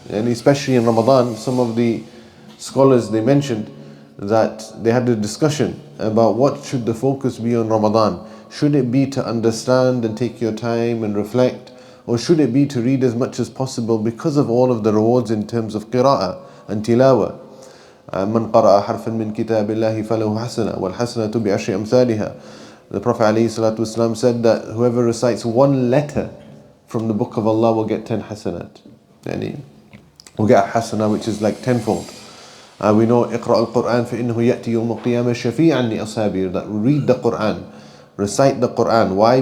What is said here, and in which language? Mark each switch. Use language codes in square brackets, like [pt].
[en] And especially in Ramadan, some of the scholars, they mentioned that they had a discussion about what should the focus be on Ramadan. Should it be to understand and take your time and reflect, or should it be to read as much as possible because of all of the rewards in terms of qira'ah and tilawa? [ar] من قرأ حرفا من كتاب الله فله حسنة والحسنة بعشر أمثالها. [en] The Prophet ﷺ said that whoever recites one letter from the book of Allah will get 10 hasanat. Will get a hasana which is like tenfold. We know [ar] اقرأ القرآن فإنه يأتي يوم القيامة شفيعا لأصحابه, [en] that read the Qur'an, recite the Qur'an. Why?